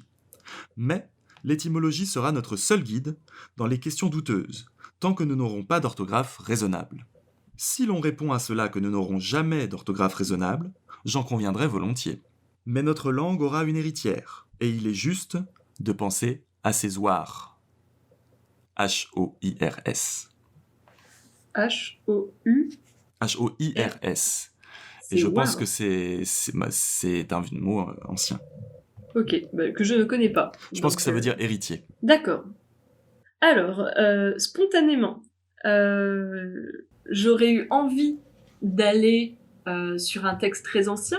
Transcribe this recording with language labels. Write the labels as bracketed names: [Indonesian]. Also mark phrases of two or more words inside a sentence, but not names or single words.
[French] Mais l'étymologie sera notre seul guide dans les questions douteuses, tant que nous n'aurons pas d'orthographe raisonnable. Si l'on répond à cela que nous n'aurons jamais d'orthographe raisonnable, j'en conviendrai volontiers. Mais notre langue aura une héritière, et il est juste de penser à ses oirs. H-O-I-R-S. H-O-U H-O-I-R-S. Et je pense que c'est un mot ancien. Ok, bah, que je ne connais pas. Je pense que ça veut dire héritier. D'accord. Alors, spontanément, j'aurais eu envie d'aller sur un texte très ancien.